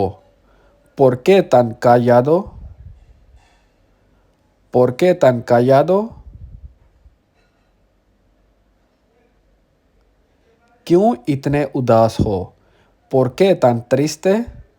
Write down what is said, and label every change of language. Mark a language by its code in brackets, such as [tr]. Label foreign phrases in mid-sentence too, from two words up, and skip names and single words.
[es] ¿Por qué tan callado? ¿Por qué tan callado? [hi] क्यों इतने उदास हो? [es] ¿Por qué tan triste?